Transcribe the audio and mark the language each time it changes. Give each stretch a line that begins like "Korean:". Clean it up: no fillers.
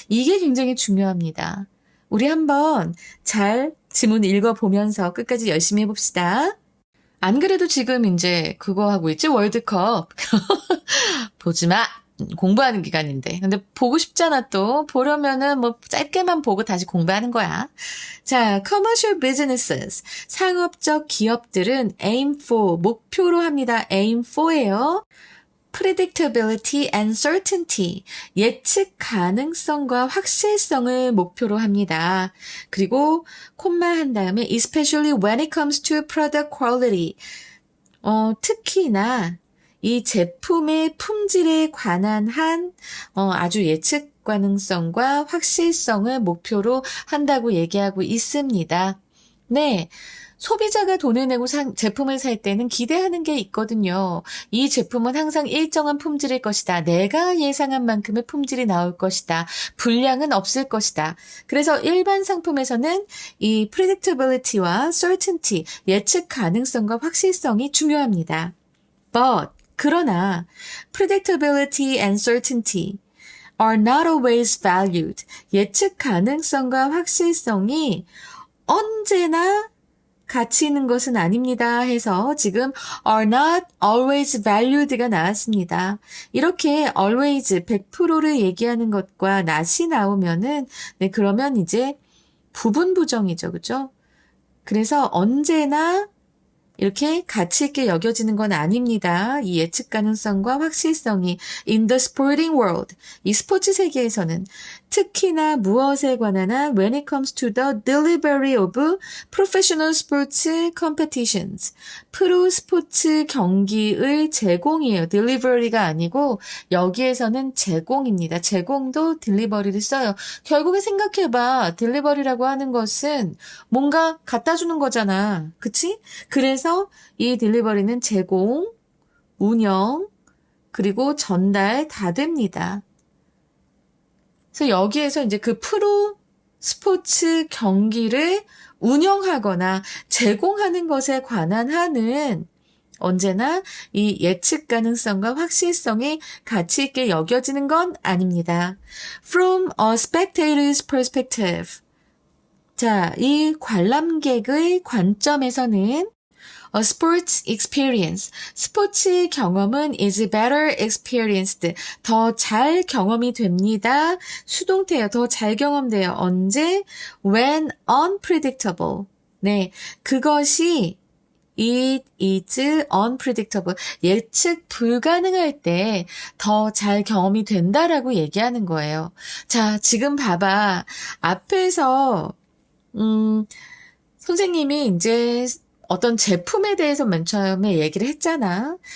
Korean: 이게 굉장히 중요합니다. 우리 한번 잘 지문 읽어보면서 끝까지 열심히 해봅시다. 안 그래도 지금 이제 그거 하고 있지? 월드컵. 보지 마. 공부하는 기간인데. 근데 보고 싶잖아 또. 보려면은 뭐 짧게만 보고 다시 공부하는 거야.
English: 자, commercial businesses.
Korean: 상업적 기업들은
English: aim for,
Korean: 목표로 합니다.
English: aim for예요. predictability and certainty.
Korean: 예측 가능성과 확실성을 목표로 합니다. 그리고 콤마 한 다음에
English: especially when it comes to product quality.
Korean: 특히나 이 제품의 품질에 관한 아주 예측 가능성과 확실성을 목표로 한다고 얘기하고 있습니다. 네. 소비자가 돈을 내고 제품을 살 때는 기대하는 게 있거든요. 이 제품은 항상 일정한 품질일 것이다. 내가 예상한 만큼의 품질이 나올 것이다. 불량은 없을 것이다. 그래서 일반 상품에서는 이 predictability와 certainty, 예측 가능성과 확실성이 중요합니다.
English: 그러나 predictability and certainty are not always valued.
Korean: 예측 가능성과 확실성이 언제나 가치 있는 것은 아닙니다 해서 지금
English: are not always valued
Korean: 가 나왔습니다. 이렇게 always 100%를 얘기하는 것과 not이 나오면은 그러면 이제 부분 부정이죠. 그죠? 그래서 언제나 이렇게 가치 있게 여겨지는 건 아닙니다. 이 예측 가능성과 확실성이
English: in the sporting world,
Korean: 이 스포츠 세계에서는 특히나 무엇에 관한
English: when it comes to the delivery of professional sports competitions.
Korean: 프로 스포츠 경기의 제공이에요. delivery가 아니고 여기에서는 제공입니다. 제공도 delivery를 써요. 결국에 생각해봐. delivery라고 하는 것은 뭔가 갖다 주는 거잖아. 그치? 그래서 이 딜리버리는 제공, 운영, 그리고 전달 다 됩니다. 그래서 여기에서 이제 그 프로 스포츠 경기를 운영하거나 제공하는 것에 관한 한은 언제나 이 예측 가능성과 확실성이 가치 있게 여겨지는 건 아닙니다.
English: From a spectator's perspective.
Korean: 자, 이 관람객의 관점에서는
English: A sports experience.
Korean: 스포츠 경험은
English: is better experienced.
Korean: 더 잘 경험이 됩니다. 수동태예요. 더 잘 경험돼요. 언제?
English: When unpredictable.
Korean: 네.
English: 그것이 it is unpredictable.
Korean: 예측 불가능할 때 더 잘 경험이 된다라고 얘기하는 거예요. 자, 지금 봐봐. 앞에서, 선생님이 이제 어떤 제품에 대해서 맨 처음에 얘기를 했잖아.